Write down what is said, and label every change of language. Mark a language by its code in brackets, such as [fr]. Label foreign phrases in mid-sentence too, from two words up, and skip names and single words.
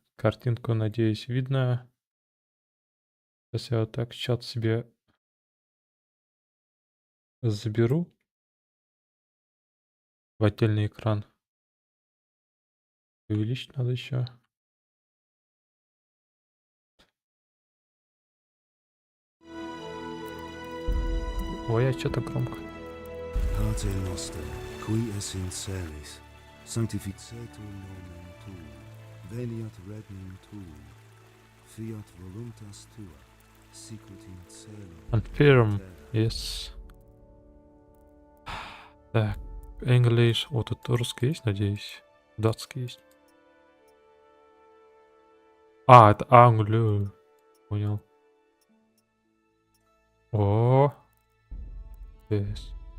[ru] Картинку, надеюсь, видно. Сейчас я вот так чат себе заберу в отдельный экран. Увеличить надо еще. Ой, а что-то громко. [la] Pater noster, qui es in celis, sanctificetur nomen tuum, veniat regnum tuum, fiat voluntas tua, sicut in cielo. [en] Confirm. Yes. [ru] Так, English. Вот тут русский есть, надеюсь. Датский есть. А, это Англию. Понял. О. Yes.